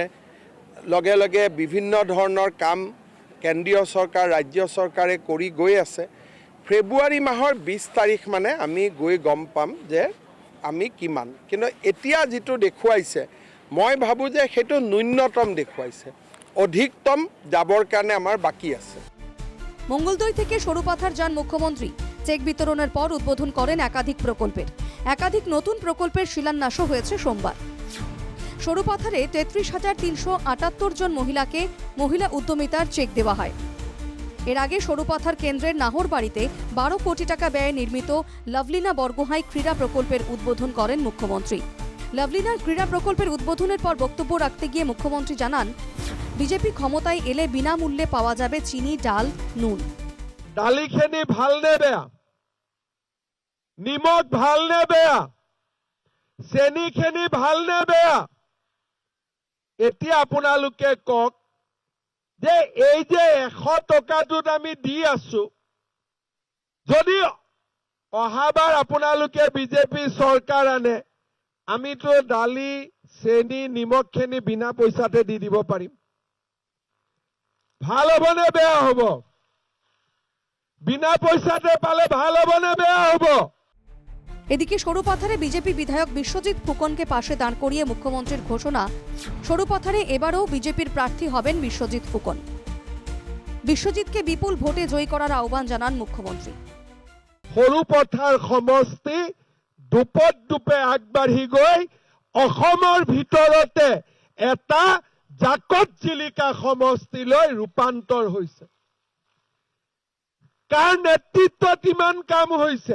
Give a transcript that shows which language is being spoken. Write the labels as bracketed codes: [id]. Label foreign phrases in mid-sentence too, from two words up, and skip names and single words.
[as] লগে লগে বিভিন্ন ধৰণৰ কাম কেন্দ্ৰীয় চৰকাৰ, ৰাজ্য চৰকাৰে কৰি গৈ আছে। ফেব্ৰুৱাৰী মাহৰ 20 তাৰিখ মানে আমি গৈ গম পাম যে আমি কিমান। কিন্তু এতিয়া যিটো দেখুৱাইছে মই ভাবোঁ যে সেইটো ন্যূনতম দেখুৱাইছে, অধিকতম যাবৰ কাৰণে আমাৰ বাকী আছে। [bn] মঙ্গলদৈ থেকে সরুপাথার যান মুখ্যমন্ত্রী। চেক বিতরণের পর উদ্বোধন করেন একাধিক প্রকল্পের। একাধিক নতুন প্রকল্পের শিলান্যাসও হয়েছে সোমবার। সরুপাথারে 33,378 জন মহিলাকে মহিলা উদ্যমিতার চেক দেওয়া হয়। এর আগে সরুপাথার কেন্দ্রের নাহরবাড়িতে 12 কোটি টাকা ব্যয়ে নির্মিত লাভলিনা বরগোহাঁই ক্রীড়া প্রকল্পের উদ্বোধন করেন মুখ্যমন্ত্রী। লাভলিনার ক্রীড়া প্রকল্পের উদ্বোধনের পর বক্তব্য রাখতে গিয়ে মুখ্যমন্ত্রী জানান, বিজেপি ক্ষমতায় এলে বিনামূল্যে পাওয়া যাবে চিনি, ডাল, নুন। [as] দালিখিনি ভাল নে বেয়া? নিমখ ভাল নে বেয়া? চেনিখিনি ভাল নে বেয়া? এতিয়া আপোনালোকে কওক যে এই যে 100 টকাটোত আমি দি আছো, যদি অহাবাৰ আপোনালোকে বিজেপি চৰকাৰ আনে, আমিতো দালি, চেনি, নিমখখিনি বিনা পইচাতে দি দিব পাৰিম। ভাল হ'ব নে বেয়া হ'ব? বিনা পয়সাতে পালে ভাল হবে না বেয়া হবো? [bn] এদিকে সরুপাথারে বিজেপি বিধায়ক বিশ্বজিৎ ফুকনকে পাশে দাঁড় করিয়ে মুখ্যমন্ত্রীর ঘোষণা, সরুপাথারে এবারও বিজেপির প্রার্থী হবেন বিশ্বজিৎ ফুকন। বিশ্বজিৎকে বিপুল ভোটে জয়ী করার আহ্বান জানান মুখ্যমন্ত্রী। [as] সরুপথাৰ সমষ্টি দুপত দুপে আগবাঢ়ি গৈ অসমৰ ভিতৰতে এটা জাকত জিলিকা সমষ্টিলৈ ৰূপান্তৰ হৈছে। কাৰ নেতৃত্বত ইমান কাম হৈছে?